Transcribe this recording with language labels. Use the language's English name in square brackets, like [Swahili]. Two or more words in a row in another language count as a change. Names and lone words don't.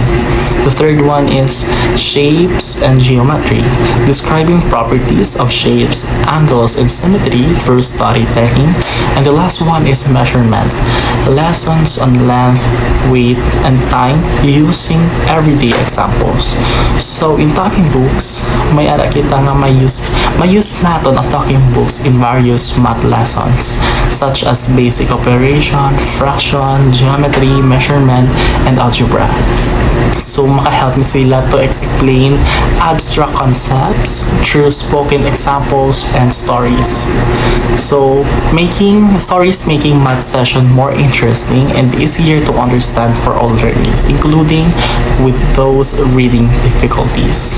[English] The third one is shapes and geometry, describing properties of shapes, angles, and symmetry through storytelling. And the last one is measurement, lessons on length, weight, and time using everyday examples. So in talking books, [Cebuano] may ara kita nga may use nato ang [English] talking books in various math lessons such as basic operation, fraction, geometry, measurement, and algebra. So [Cebuano] makahelp ni sila [English] to explain abstract concepts through spoken examples and stories. So making math session more interesting and easier to understand for all learners, including with those reading difficulties.